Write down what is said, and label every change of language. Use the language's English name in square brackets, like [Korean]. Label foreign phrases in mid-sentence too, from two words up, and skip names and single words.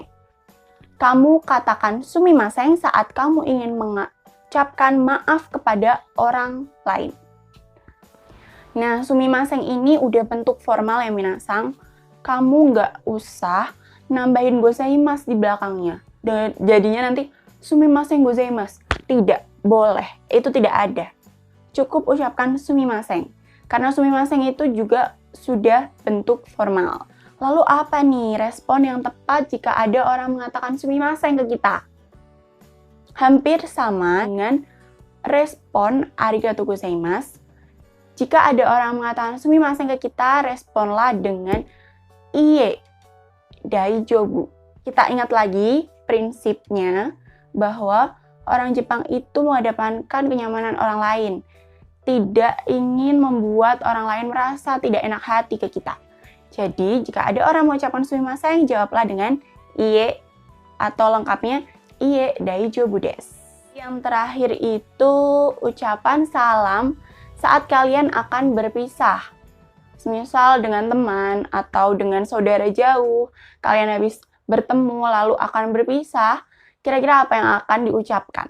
[Indonesian] Kamu katakan sumimasen saat kamu ingin mengucapkan maaf kepada orang lain. Nah, sumimasen ini udah bentuk formal ya minasang. Kamu nggak usah nambahin gozaimasu di belakangnya. Dan jadinya nanti [Japanese] すみませんございます. [Indonesian] Tidak boleh. Itu tidak ada. Cukup ucapkan sumimasen. Karena sumimasen itu juga sudah bentuk formal. Lalu apa nih respon yang tepat jika ada orang mengatakan sumimasen ke kita? Hampir sama dengan respon [Japanese] ありがとうございます. [Indonesian] Jika ada orang mengatakan sumimasen ke kita, responlah dengan [Japanese] いいえ大丈夫. [Indonesian] Kita ingat lagi prinsipnya bahwa orang Jepang itu mengedepankan kenyamanan orang lain. Tidak ingin membuat orang lain merasa tidak enak hati ke kita. Jadi, jika ada orang mengucapkan sumimasen, jawablah dengan iye atau lengkapnya [Japanese] いいえ大丈夫です. [Indonesian] Yang terakhir itu ucapan salam saat kalian akan berpisah. Misal dengan teman atau dengan saudara jauh, kalian habis bertemu lalu akan berpisah, kira-kira apa yang akan diucapkan?